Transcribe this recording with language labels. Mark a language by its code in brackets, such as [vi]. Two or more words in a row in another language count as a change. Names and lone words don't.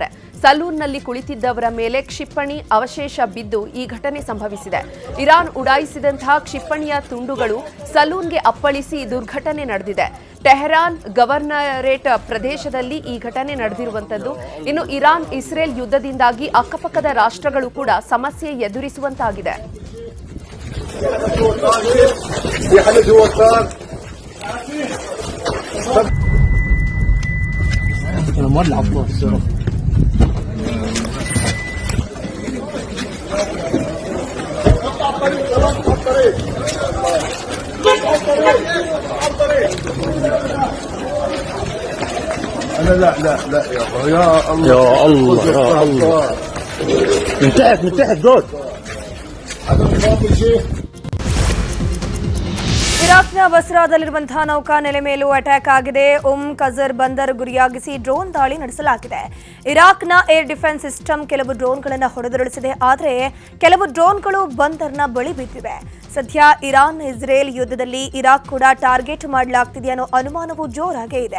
[kn] ಸಲೂನ್ನಲ್ಲಿ ಕುಳಿತಿದ್ದವರ ಮೇಲೆ ಕ್ಷಿಪಣಿ ಅವಶೇಷ ಬಿದ್ದು ಈ ಘಟನೆ ಸಂಭವಿಸಿದೆ. ಇರಾನ್ ಉಡಾಯಿಸಿದಂತಹ ಕ್ಷಿಪಣಿಯ ತುಂಡುಗಳು ಸಲೂನ್ಗೆ ಅಪ್ಪಳಿಸಿ ದುರ್ಘಟನೆ ನಡೆದಿದೆ. ಟೆಹರಾನ್ ಗವರ್ನರೇಟ್ ಪ್ರದೇಶದಲ್ಲಿ ಈ ಘಟನೆ ನಡೆದಿರುವಂತದ್ದು. ಇನ್ನು ಇರಾನ್ ಇಸ್ರೇಲ್ ಯುದ್ಧದಿಂದಾಗಿ ಅಕ್ಕಪಕ್ಕದ ರಾಷ್ಟ್ರಗಳು ಕೂಡ ಸಮಸ್ಯೆ ಎದುರಿಸುವಂತಾಗಿದೆ. [ar] مولع الصوت أنا لا يا الله يا الله يا الله من تحت دول هذا الفاضل شيء. [kn] ಇರಾಕ್ನ ಬಸ್ರಾದಲ್ಲಿರುವಂತಹ ನೌಕಾ ನೆಲೆ ಮೇಲೂ ಅಟ್ಯಾಕ್ ಆಗಿದೆ. ಕಜರ್ ಬಂದರ್ ಗುರಿಯಾಗಿಸಿ ಡ್ರೋನ್ ದಾಳಿ ನಡೆಸಲಾಗಿದೆ. ಇರಾಕ್ನ [en] air defense system [kn] ಕೆಲವು ಡ್ರೋನ್ಗಳನ್ನು ಹೊಡೆದುರುಳಿಸಿದೆ. ಆದರೆ ಕೆಲವು ಡ್ರೋನ್ಗಳು ಬಂದರ್ನ ಬಳಿ ಬಿದ್ದಿವೆ. ಸದ್ಯ ಇರಾನ್ ಇಸ್ರೇಲ್ ಯುದ್ಧದಲ್ಲಿ ಇರಾಕ್ ಕೂಡ ಟಾರ್ಗೆಟ್ ಮಾಡಲಾಗ್ತಿದೆ ಅನ್ನೋ ಅನುಮಾನವೂ ಜೋರಾಗೇ ಇದೆ.